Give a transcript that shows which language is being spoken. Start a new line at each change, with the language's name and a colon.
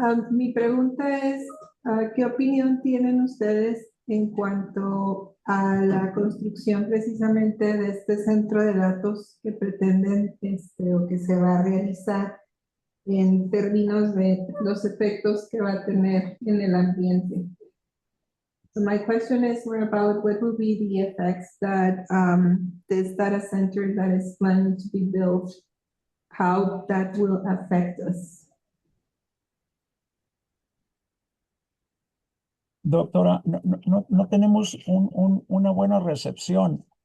Spanish: Mi pregunta es, ¿qué opinión tienen ustedes en cuanto a la construcción precisamente de este centro de datos que pretenden o que se va a realizar en términos de los efectos que va a tener en el ambiente.
English: So my question is more about what will be the effects that this data center that is planning to be built, how that will affect us.
Spanish: Doctora, no tenemos una buena recepción.